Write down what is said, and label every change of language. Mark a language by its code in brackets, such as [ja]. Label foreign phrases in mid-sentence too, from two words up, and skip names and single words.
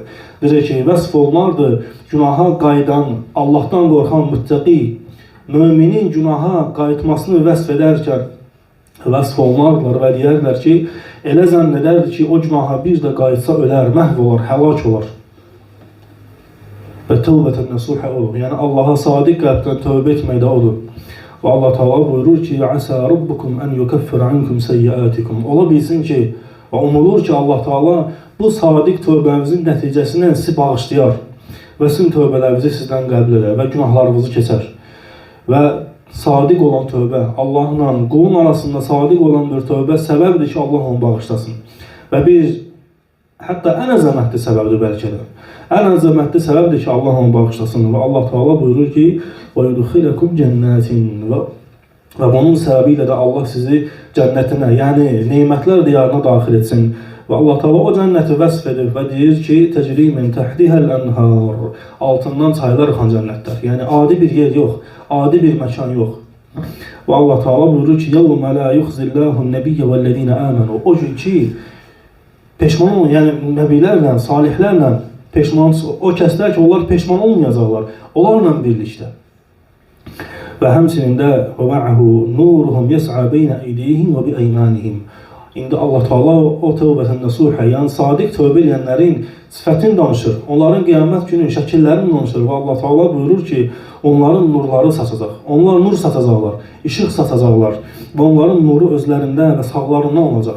[az] Deyir ki, vəsf olunardı, günaha qayıdan, Allahdan qorxan müttəqi, müminin günaha qayıtmasını vəsf edərkən vəsf olunardılar və deyərlər ki, elə zənn edərdi ki, o günaha bir də qayıtsa ölər, məhv olar, həlak olar. Və [ar] توبة نصوحا [az] olur. Yəni, Allaha sadiq qəlbdən tövbə etmək də odur. Və Allah Teala buyurur ki, [ar] "عسى ربكم أن يكفر عنكم سيئاتكم." [az] Ola bilsin ki, və umulur ki, Allah Teala bu sadiq tövbənizin nəticəsindən sizi bağışlayar və sizin tövbələrinizi sizdən qəbul edər və günahlarınızı keçər. Və sadiq olan tövbə, Allahla qulun arasında sadiq olan bir tövbə səbəbdir ki, Allah onu bağışlasın. Və hətta ən əzəmətli səbəbdir bəlkə də. Ən əzəmətli səbəbdir ki, Allah onu bağışlasın. Və Allah Teala buyurur ki, [ar] وَيُدْخِلَكُمْ جَنَّاتٍ [az] Və bunun səbəbi ilə də Allah sizi cənnətinə, yəni neymətlər diyarına daxil etsin. Və Allah Teala o cənnəti vəsf edir və deyir ki, [ar] تَجْرِي مِنْ تَحْتِهَا الْأَنْهَارِ [az] Altından çaylar axan cənnətlər. Yəni adi bir yer yox, adi bir məkan yox. Və Allah Teala buyurur ki, [ar] يَوْمَ لَا يُخْزِ اللّٰهُ النَّبِيَّ وَالَّذ۪ينَ آمَنُوا [az] O gün ki, peşman olun, yəni nəbilərlə, salihlərlə peşman, o kəslər ki, onlar peşman olmayacaqlar, onlarla birlikdə. Və həmçinin də [ar] وَمَعَهُ نُورُهُمْ يَسْعَى بَيْنَ اَيْدِيهِمْ وَبِأَيْمَانِهِمْ [az] İndi Allah Teala o [ar] توبة نصوحا, [az] yəni sadiq tövbə edənlərin sifətini danışır, onların qiyamət günü şəkillərini danışır və Allah Teala buyurur ki, onların nurları saçacaq, onlar nur saçacaqlar, işıq saçacaqlar və onların nuru özlərində və sağlarından olacaq.